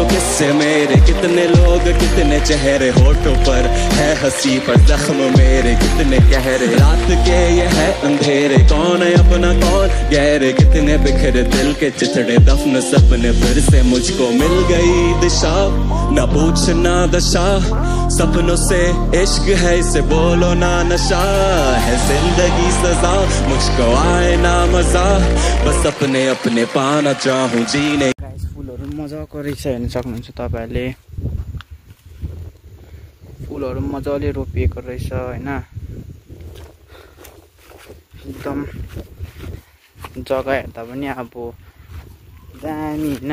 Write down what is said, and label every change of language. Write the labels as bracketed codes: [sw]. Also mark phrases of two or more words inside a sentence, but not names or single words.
[hi] किससे मेरे कितने लोग कितने चेहरे होठों पर है हंसी पर जख्म मेरे कितने गहरे रात के ये है अंधेरे कौन है अपना कौन गहरे कितने बिखरे दिल के चिथड़े दफन सपने फिर से मुझको मिल गई दिशा न पूछना दशा सपनों से इश्क है इसे बोलो ना नशा है जिंदगी सजा मुझको आए ना मजा बस अपने अपने पाना चाहूं जीने। [ne] गाइस फुलहरु मजाको रहेछ हेर्न सक्नुहुन्छ तपाईहरुले। फुलहरु मजाले रोपिएको रहेछ हैन। एकदम जग्गा हेर्दा पनि अब दामी हैन।